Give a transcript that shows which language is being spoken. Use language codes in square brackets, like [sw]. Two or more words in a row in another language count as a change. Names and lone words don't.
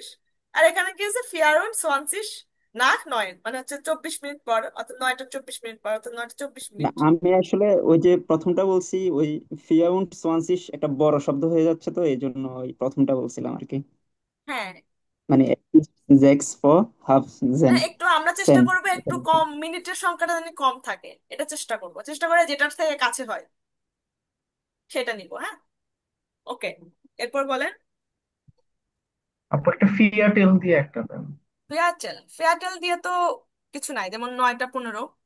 [bn] আর এখানে কি হচ্ছে, [de] vierund 20 nach 9 [bn] মানে হচ্ছে 24 মিনিট পর, অর্থাৎ 9টা 24 মিনিট পর, অর্থাৎ 9টা 24 মিনিট। আমি আসলে ওই যে প্রথমটা বলছি, ওই 24 একটা বড় শব্দ হয়ে যাচ্ছে, তো এই জন্য ওই প্রথমটা বলছিলাম আর কি। হ্যাঁ, [de] মানে sechs vor halb [bn] না [de] 10. [bn] একটু আমরা চেষ্টা [de] 10. [bn] করবো একটু কম, মিনিটের সংখ্যাটা যেন কম থাকে, এটা চেষ্টা করবো, চেষ্টা করে যেটার থেকে কাছে হয় সেটা নিবো, হ্যাঁ। ওকে, এরপর বলেন। আপু একটা ফিয়াটেল দিয়ে একটা দেন। ফেয়ারটেল। ফেয়ারটেল দিয়ে তো কিছু নাই, যেমন 9টা 15।